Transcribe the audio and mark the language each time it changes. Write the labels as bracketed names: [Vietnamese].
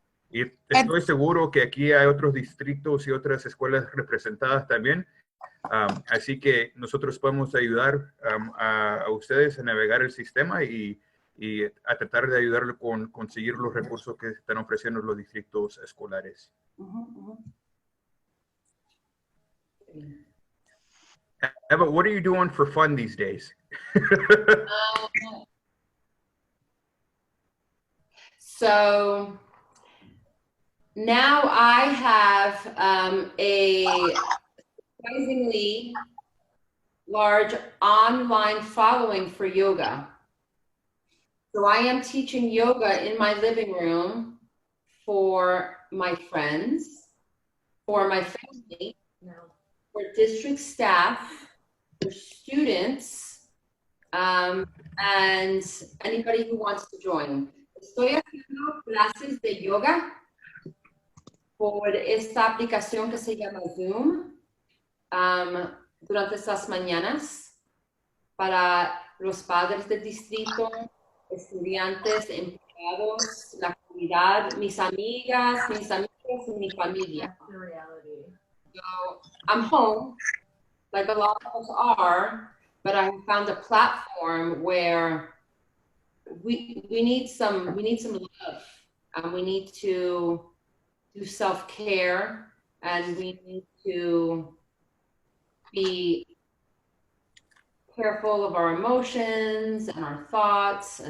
[Spanish] Y estoy seguro que aquí hay otros distritos y otras escuelas representadas también. Así que nosotros podemos ayudar a ustedes a navegar el sistema y a tratar de ayudarle con conseguir los recursos que están ofreciendo los distritos escolares. [English] Eva, what are you doing for fun these days? So now I have a surprisingly large online following for yoga. So I am teaching yoga in my living room for my friends, for my family, for district staff, your students, and anybody who wants to join. [Spanish] Estoy haciendo clases de yoga por esta aplicación que se llama Zoom durante estas mañanas para los padres del distrito, estudiantes, empleados, la comunidad, mis amigas, mis amigos y mi familia. [English] That's the reality. So I'm home, like a lot of us are, but I found a platform where we need some love, we need to do self-care, and we need to be careful of our emotions and our thoughts.